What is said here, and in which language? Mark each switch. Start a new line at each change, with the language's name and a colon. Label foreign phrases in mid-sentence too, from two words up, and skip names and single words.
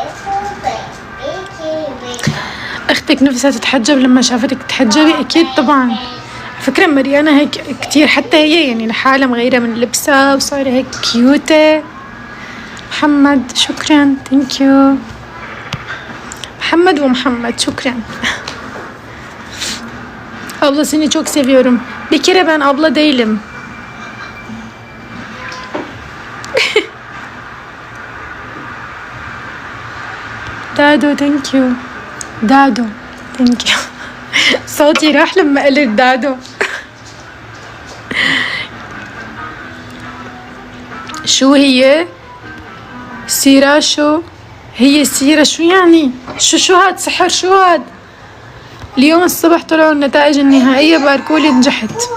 Arabic: اختك نفسها تتحجب لما شافتك تتحجبي؟ اكيد طبعا. فكرة مريانة هيك كتير، حتى هي يعني لحالها مغيرة من لبسها وصايرة هيك كيوتة. محمد شكرا.
English: thank you
Arabic: محمد ومحمد شكرا.
Turkish: Abla seni çok seviyorum. Bir kere ben abla değilim.
English: دادو thank you. دادو thank you.
Arabic: صوتي راح لما قلت دادو. شو هي؟ سيرة شو؟ هي سيرة شو يعني؟ شو هاد سحر شو هاد؟ اليوم الصبح طلعوا النتائج النهائية، باركولي نجحت.